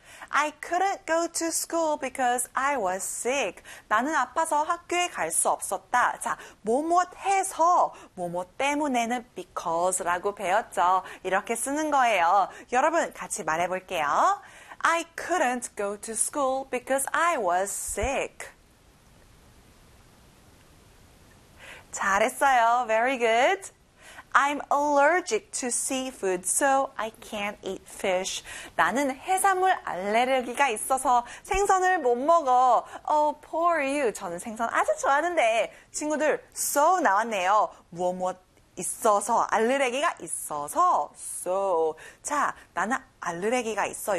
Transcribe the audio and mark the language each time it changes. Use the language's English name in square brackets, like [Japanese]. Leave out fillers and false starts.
[English] I couldn't go to school because I was sick. [Korean] 나는 아파서 학교에 갈 수 없었다. 자, 뭐뭐 해서, 뭐뭐 때문에는 because라고 배웠죠. 이렇게 쓰는 거예요. 여러분, 같이 말해볼게요. I couldn't go to school because I was sick. 잘했어요. [English] Very good. I'm allergic to seafood, so I can't eat fish. [Korean] 나는 해산물 알레르기가 있어서 생선을 못 먹어. [English] Oh, poor you. [Korean] 저는 생선 아주 좋아하는데. 친구들, so 나왔네요. 뭐뭐 있어서, 알레르기가 있어서, so. 자, 나는 알레르기가 있어.